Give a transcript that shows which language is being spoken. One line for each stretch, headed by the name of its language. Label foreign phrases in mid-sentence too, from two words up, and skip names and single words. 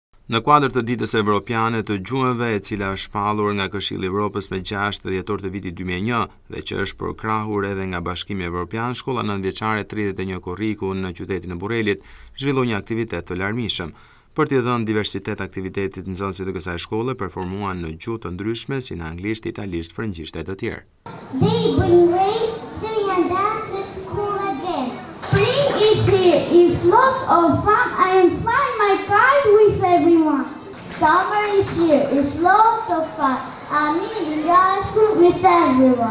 Albanian: Në kuadër të ditës evropiane të gjuhëve, e cila është shpallur nga Këshilli i Evropës me 6 dhjetor të vitit 2001 dhe që është përkrahur edhe nga Bashkimi Evropian, shkolla nëntëvjeçare 31 Korriku në qytetin e Burrelit zhvilloi një aktivitet të larmishëm. Për t'i dhënë diversitet aktivitetit, nxënësit e kësaj shkolle performuan në gjuhë të ndryshme si në anglisht, italisht, frëngjisht e të tjerë.
English: They bring race, singing and dance to school again. Spring is here, it's lots of fun. I am flying my kite with everyone. Summer is here, it's lots of fun. I'm eating ice cream with everyone.